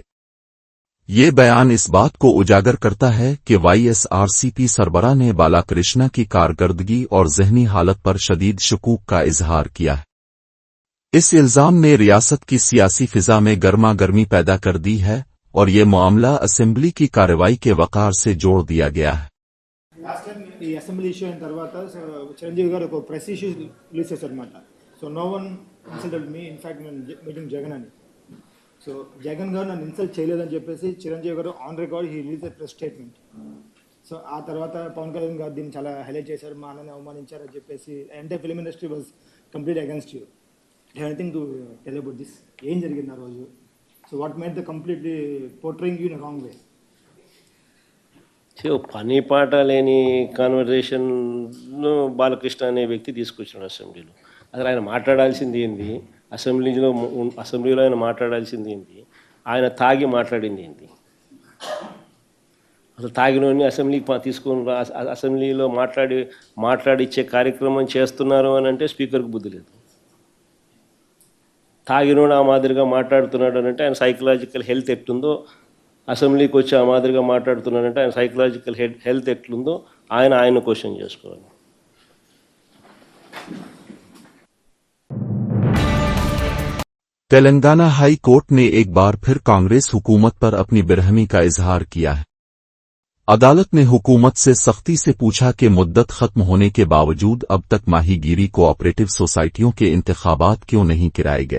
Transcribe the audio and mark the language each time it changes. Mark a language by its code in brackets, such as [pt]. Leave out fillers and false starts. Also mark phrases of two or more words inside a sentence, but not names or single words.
[ur] یہ بیان اس بات کو اجاگر کرتا ہے کہ وائی ایس آر سی پی سربراہ نے بالاکرشنا کی کارکردگی اور ذہنی حالت پر شدید شکوک کا اظہار کیا ہے. اس الزام نے ریاست کی سیاسی فضا میں گرما گرمی پیدا کر دی ہے اور یہ معاملہ اسمبلی کی کارروائی کے وقار سے جوڑ دیا گیا ہے. [te] ఈ [en] assembly issue [te] అయిన తర్వాత చిరంజీవి గారు ఒక [en] press issue release [te] చేశారనమాట. [en] So no one insulted me, in fact నేను మీటింగ్ జగన్ అని. [te] సో జగన్ గారు నన్ను ఇన్సల్ట్ చేయలేదని చెప్పేసి చిరంజీవి గారు [en] on record he release a press statement. [te] సో ఆ తర్వాత పవన్ కళ్యాణ్ గారు దీన్ని చాలా హైలైట్ చేశారు, మా అన్నని అవమానించారని చెప్పేసి [en] entire film industry was complete against you. Anything to tell about this? [te] ఏం జరిగింది ఆ రోజు? [en] So what made the completely portraying you in wrong way? [te] పని పాట లేని కాన్వర్జేషన్ను బాలకృష్ణ అనే వ్యక్తి తీసుకొచ్చాడు అసెంబ్లీలో. అసలు ఆయన మాట్లాడాల్సింది ఏంది? అసెంబ్లీలో ఆయన మాట్లాడాల్సింది ఏంది? ఆయన తాగి మాట్లాడింది ఏంటి? అసలు తాగినోని అసెంబ్లీకి తీసుకొని అసెంబ్లీలో మాట్లాడిచ్చే కార్యక్రమం చేస్తున్నారు అని అంటే స్పీకర్కి బుద్ధి లేదు. తాగినోడు ఆ మాదిరిగా మాట్లాడుతున్నాడు అని అంటే ఆయన [en] psychological health [te] ఎట్లుందో, అసెంబ్లీకి వచ్చి ఆ మాదిరిగా మాట్లాడుతున్నాడంటే ఆయన [en] psychological health [te] ఎట్లుందో ఆయన క్వశ్చన్ చేసుకోవాలి. [ur] تلنگانہ ہائی کورٹ نے ایک بار پھر کانگریس حکومت پر اپنی برہمی کا اظہار کیا ہے. عدالت نے حکومت سے سختی سے پوچھا کہ مدت ختم ہونے کے باوجود اب تک ماہی گیری کوآپریٹو سوسائٹیوں کے انتخابات کیوں نہیں کرائے گئے.